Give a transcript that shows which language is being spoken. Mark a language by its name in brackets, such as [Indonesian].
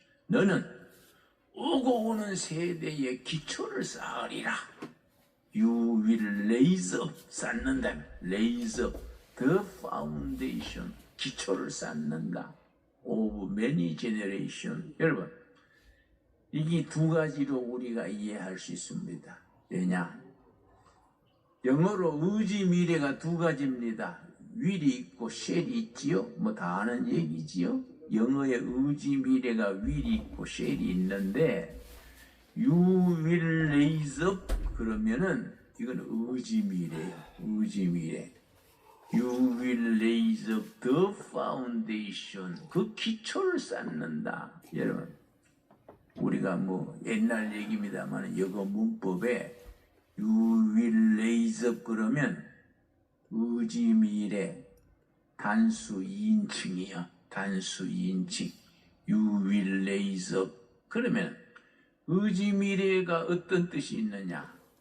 [Korean] 너는 오고 오는 세대의 기초를 쌓으리라. [English] You will raise up, [Korean] 쌓는다. [English] Raise up the foundation, [Korean] 기초를 쌓는다. [English] Of many generations. [Korean] 여러분, 이게 두 가지로 우리가 이해할 수 있습니다. 왜냐? 영어로 의지 미래가 두 가지입니다. will이 있고 shall이 있지요. 뭐 다 아는 얘기지요. 영어의 의지 미래가 will이 있고 shall이 있는데, [English] you will raise up [Korean] 그러면은 이건 의지 미래예요. 의지 미래. [English] You will raise up the foundation. [Korean] 그 기초를 쌓는다. 여러분, 우리가 뭐 옛날 얘기입니다만 영어 문법에 [English] You will raise up [Korean] 그러면 의지 미래 단수 2인칭이요. 단수 2인칭. [English] You will raise up [Korean] 그러면 의지 미래가 어떤 뜻이 있느냐?